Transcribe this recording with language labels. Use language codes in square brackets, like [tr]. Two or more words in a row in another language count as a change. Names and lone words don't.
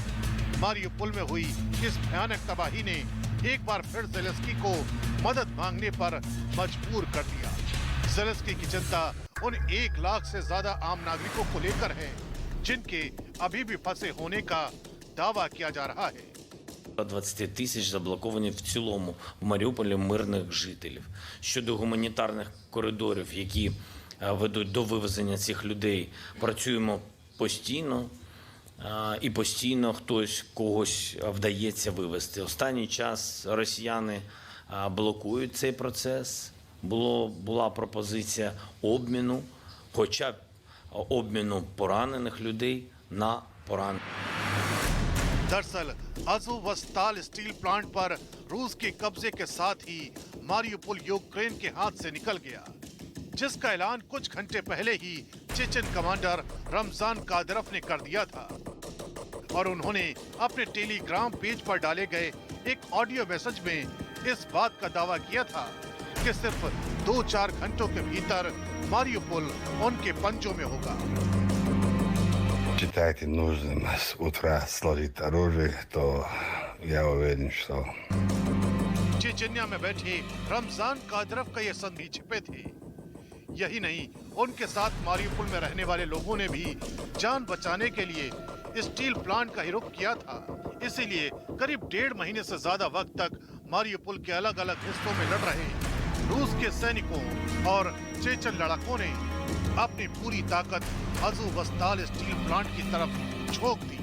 [hi] मारियुपोल में हुई इस भयानक तबाही ने एक बार फिर ज़ेलेंस्की को मदद मांगने पर मजबूर कर दिया। ज़ेलेंस्की की चिंता उन 1 लाख से ज्यादा आम नागरिकों को लेकर है जिनके अभी भी फंसे होने का दावा किया जा रहा है। [uk] 20 тисяч заблоковані в цілому в Маріуполі мирних жителів. Щодо гуманітарних коридорів, які ведуть до вивезення цих людей, працюємо постійно. І постійно хтось когось вдається вивезти. Останній час росіяни блокують цей процес. Була пропозиція обміну, хоча б обміну поранених людей на поранених. [hi] दरअसल अज़ोवस्ताल स्टील प्लांट पर रूस के कब्जे के साथ ही मारियुपोल यूक्रेन के हाथ से निकल गया, जिसका ऐलान कुछ घंटे पहले ही चेचन कमांडर रमजान कादिरोव ने कर दिया था। और उन्होंने अपने टेलीग्राम पेज पर डाले गए एक [en] audio message [hi] में इस बात का दावा किया था कि सिर्फ 2-4 घंटों के भीतर मारियुपोल उनके पंजों में होगा। [ru] Считаете нужным с утра сложить оружие, то я уверен, что... [hi] चेचन्या में बैठे रमजान कादिरोव का ये संदेश छिपे थे। यही नहीं, उनके साथ मारियुपोल में रहने वाले लोगों ने भी जान बचाने के लिए स्टील प्लांट का ही रुख किया था। इसीलिए करीब 1.5 महीने से ज्यादा वक्त तक मारियुपोल के अलग अलग हिस्सों में लड़ रहे रूस के सैनिकों और चेचन लड़ाकों ने अपनी पूरी ताकत अज़ोवस्ताल स्टील प्लांट की तरफ झोंक दी।